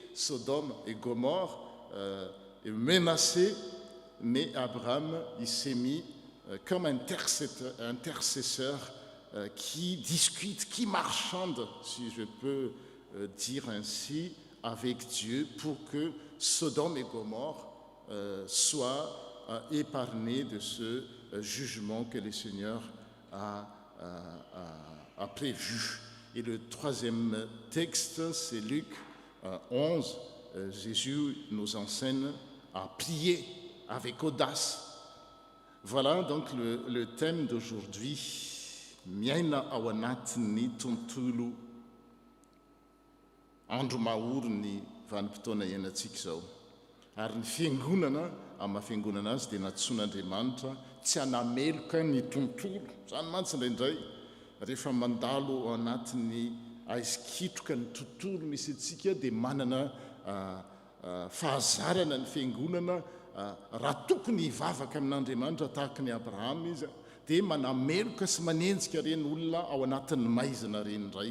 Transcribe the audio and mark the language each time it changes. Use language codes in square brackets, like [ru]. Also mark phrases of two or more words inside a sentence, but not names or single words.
[fr] Vous voyez, Sodome et Gomorrhe est menacé mais Abraham, il s'est mis comme intercesseur qui discute, qui marchande, si je peux dire ainsi, avec Dieu pour que Sodome et Gomorrhe soient épargnés de ce jugement que le Seigneur a prévu. Et le troisième texte, c'est Luc 11. Jésus nous enseigne à prier avec audace. Voilà donc le thème d'aujourd'hui. [mg] Miaina ao anatin'ny tontolo andro maory ny vanim-potoana iainantsika izao. Ary ny fiangonana, amin'ny mahafiangonana azy dia natsoan'Andriamanitra tsy hanameloka ny tontolo. Zany mantsy indraindray rehefa mandalo ao anatin'ny aizikitroka ny tontolo misy antsika dia manana fahazarana ny fiangonana raha tokony hivavaka amin'Andriamanitra tahaka ny Abrahama izy dia manameloka sy manenjika reny olona ao anatin'ny maizina reny indray.